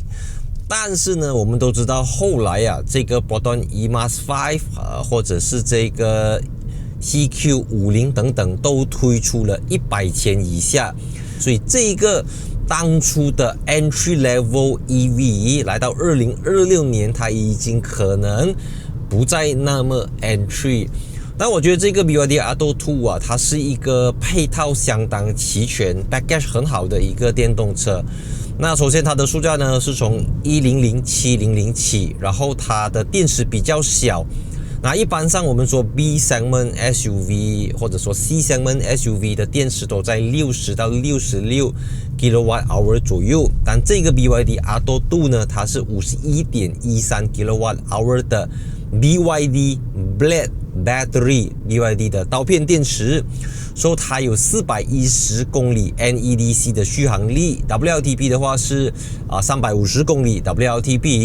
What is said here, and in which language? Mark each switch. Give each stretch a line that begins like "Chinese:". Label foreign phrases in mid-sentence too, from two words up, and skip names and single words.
Chinese: 但是呢，我們都知道後來這個 Proton EMAS 5或者是這個 CQ50 等等都推出了100千以下，所以這個當初的
English: entry level EV
Chinese: 來到2026年，它已經可能不再那麼 entry。但我覺得這個 BYD Atto 2 它是一個配套相當齊全、package 很好的一個電動車。那首先它的售價呢是從100,700起，然後它的電池比較小。那一般上我們說
English: B segment SUV
Chinese: 或者說
English: C segment SUV
Chinese: 的電池都在60到66 kWh 左右，但這個 BYD Atto 2呢，它是 51.13 kWh 的
English: BYD Blade battery
Chinese: BYD 的刀片電池，所以它有410公里 NEDC 的續航力 ，WLTP 的話是350公里 WLTP。